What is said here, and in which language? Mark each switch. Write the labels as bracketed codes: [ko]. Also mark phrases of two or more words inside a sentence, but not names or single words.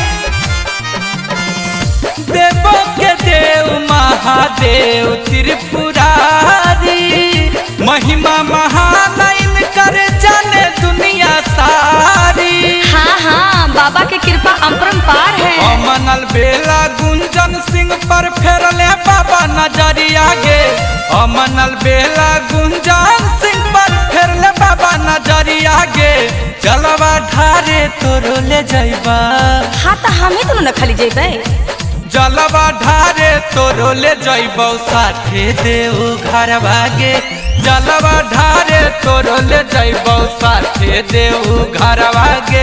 [anp] देवों के देव महादेव त्रिपुरारी महिमा महान इनकर जाने दुनिया सारी। [hi] हाँ हाँ बाबा की कृपा अपरंपार है। [anp] अमनल बेला गुंजन सिंह पर फेरले बाबा नजरिया गे अमनल बेला गुंजन सिंह पर फेरले बाबा नजरिया गे जलवा ढारे तोरो ले जाइबा। हाँ तो हमें तो न खाली जाइबै जलवा ढारे तोरो ले जाइबौ साथे देव घरवा गे जलवा ढारे तोरो ले जाइबौ साथे देव घरवा गे।